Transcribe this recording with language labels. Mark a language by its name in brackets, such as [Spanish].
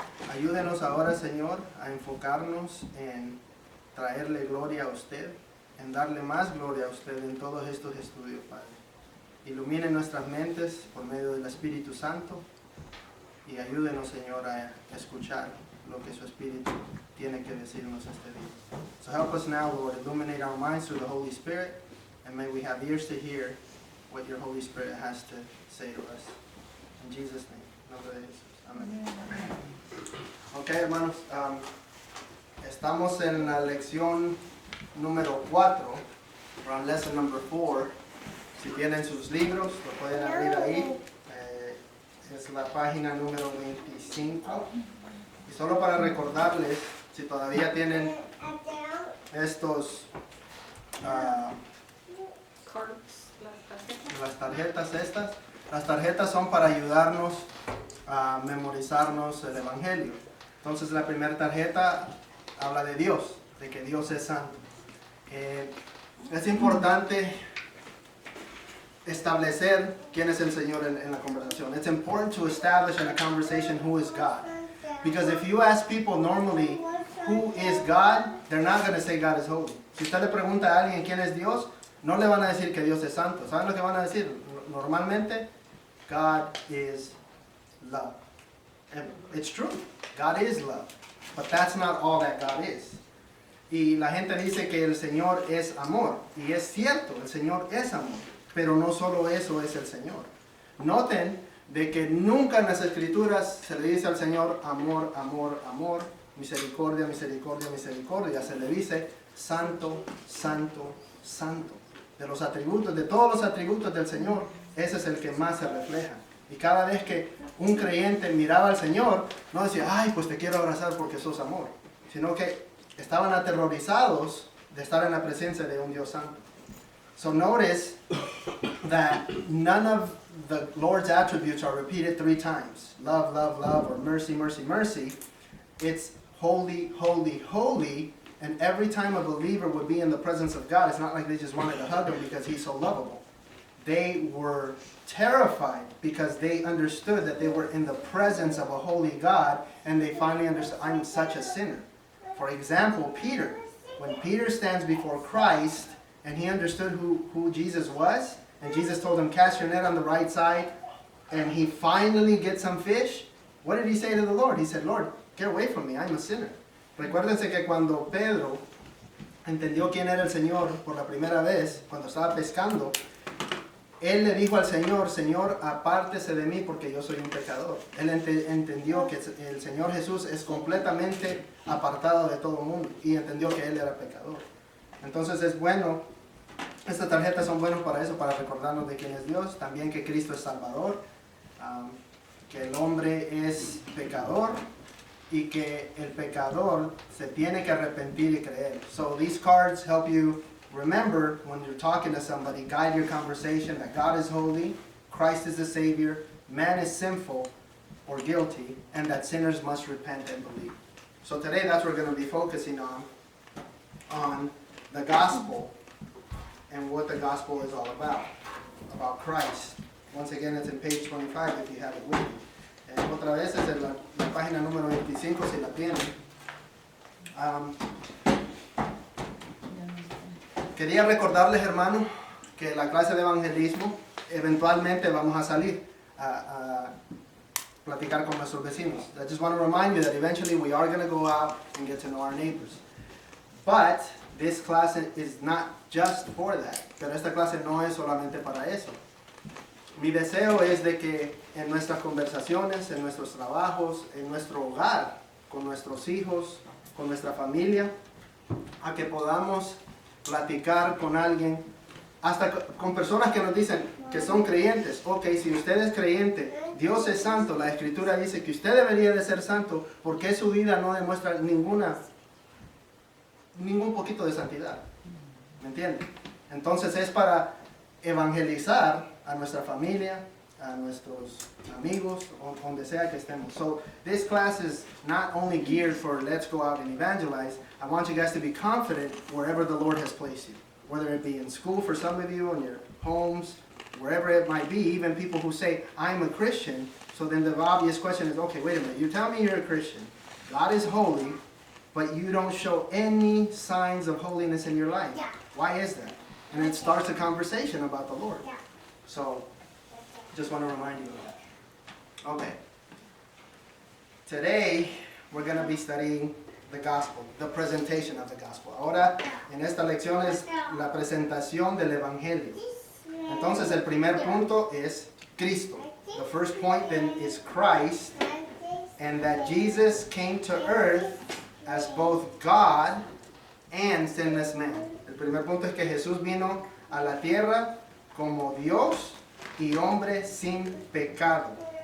[Spanish] Ayúdenos ahora, Señor, a enfocarnos en traerle gloria a usted, en darle más gloria a usted en todos estos estudios, Padre. Ilumine nuestras mentes por medio del Espíritu Santo y ayúdenos, Señor, a escuchar lo que su Espíritu tiene que decirnos este día. [English] So help us now, Lord, illuminate our minds through the Holy Spirit, and may we have ears to hear what your Holy Spirit has to say to us. In Jesus' name. [Spanish] En nombre de Jesús. Amén. Ok, hermanos, estamos en la lección número 4, [English] around lesson number 4. [Spanish] Si tienen sus libros, lo pueden abrir ahí. Es la página número 25. Y solo para recordarles, si todavía tienen estos las tarjetas estas, las tarjetas son para ayudarnos a memorizarnos el Evangelio. Entonces la primera tarjeta habla de Dios, de que Dios es santo. Es importante establecer quién es el Señor en la conversación. [English] It's important to establish in a conversation who is God. Because if you ask people normally who is God, they're not going to say God is holy. [Spanish] Si usted le pregunta a alguien quién es Dios, no le van a decir que Dios es santo. ¿Saben lo que van a decir? Normalmente, [English] God is love. It's true. God is love. But that's not all that God is. [Spanish] Y la gente dice que el Señor es amor. Y es cierto, el Señor es amor. Pero no solo eso es el Señor. Noten de que nunca en las Escrituras se le dice al Señor amor, amor, amor, misericordia, misericordia, misericordia. Se le dice santo, santo, santo. De los atributos, de todos los atributos del Señor, ese es el que más se refleja. Y cada vez que un creyente miraba al Señor, no decía, ay, pues te quiero abrazar porque sos amor. Sino que estaban aterrorizados de estar en la presencia de un Dios santo. [English] So notice that none of the Lord's attributes are repeated 3 times. Love, love, love, or mercy, mercy, mercy. It's holy, holy, holy, And every time a believer would be in the presence of God, it's not like they just wanted to hug him because he's so lovable. They were terrified because they understood that they were in the presence of a holy God, and they finally understood, I'm such a sinner. For example, Peter. When Peter stands before Christ and he understood who Jesus was, and Jesus told him, cast your net on the right side, and he finally gets some fish, what did he say to the Lord? He said, Lord, get away from me, I'm a sinner. [Spanish] Recuérdense que cuando Pedro entendió quién era el Señor por la primera vez, cuando estaba pescando, él le dijo al Señor, Señor, apártese de mí porque yo soy un pecador. Él entendió que el Señor Jesús es completamente apartado de todo el mundo y entendió que él era pecador. Entonces es bueno, estas tarjetas son buenas para eso, para recordarnos de quién es Dios, también que Cristo es Salvador, que el hombre es pecador y que el pecador se tiene que arrepentir y creer. [English] So these cards help you remember when you're talking to somebody, guide your conversation that God is holy, Christ is the Savior, man is sinful or guilty, and that sinners must repent and believe. So today that's what we're going to be focusing on the gospel and what the gospel is all about Christ. Once again, it's in page 25 if you have it with you. [Spanish] Otra vez es en la página número 25 si la tienen. Quería recordarles, hermano, que la clase de evangelismo eventualmente vamos a salir a platicar con nuestros vecinos. [English] I just want to remind you that eventually we are going to go out and get to know our neighbors. But this class is not just for that. [Spanish] Pero esta clase no es solamente para eso. Mi deseo es de que en nuestras conversaciones, en nuestros trabajos, en nuestro hogar, con nuestros hijos, con nuestra familia, a que podamos platicar con alguien, hasta con personas que nos dicen que son creyentes. Ok, si usted es creyente, Dios es santo, la Escritura dice que usted debería de ser santo, porque su vida no demuestra ningún poquito de santidad. ¿Me entiende? Entonces es para evangelizar a nuestra familia, a nuestros amigos, donde sea que estemos. [English] So this class is not only geared for let's go out and evangelize. I want you guys to be confident wherever the Lord has placed you. Whether it be in school for some of you, in your homes, wherever it might be, even people who say, I'm a Christian. So then the obvious question is, okay, wait a minute, you tell me you're a Christian. God is holy, but you don't show any signs of holiness in your life. Yeah. Why is that? And it starts a conversation about the Lord. Yeah. So, just want to remind you of that. Okay. Today, we're going to be studying the gospel, the presentation of the gospel. [Spanish] Ahora, en esta lección es la presentación del evangelio. Entonces, el primer punto es Cristo. [English] The first point then is Christ, and that Jesus came to earth as both God and sinless man. [Spanish] El primer punto es que Jesús vino a la tierra como Dios y hombre sin pecado.